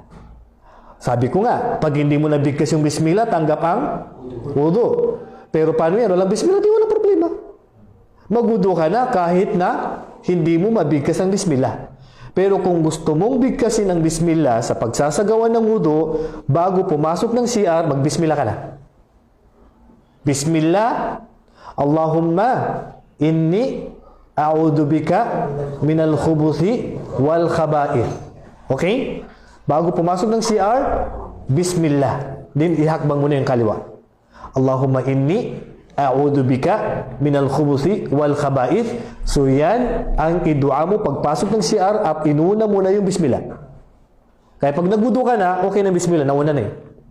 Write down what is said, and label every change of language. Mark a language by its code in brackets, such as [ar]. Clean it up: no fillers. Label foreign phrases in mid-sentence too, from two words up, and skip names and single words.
[tl] Sabi ko nga, pag hindi mo nabigkas yung bismillah, tanggap ang wudu. Pero paano yan? Walang bismillah, di walang problema. Magwudu ka na kahit na hindi mo mabigkas ang bismillah. Pero kung gusto mong bigkasin ang bismillah sa pagsasagawa ng wudu, bago pumasok ng CR, magbismillah ka na. [ar] بسم الله، اللهم إني أعوذ بك من الخبث والخبائث. [tl] Okay? Bago pumasok ng CR, bismillah. Din ihakbang mo na yung kaliwa. [ar] اللهم إني أعوذ بك من الخبث والخبائث. [tl] So yan ang idua mo pagpasok ng CR at inuna mo na yung bismillah. Kaya pag nagwudu ka na, okay na bismillah, nauna na eh.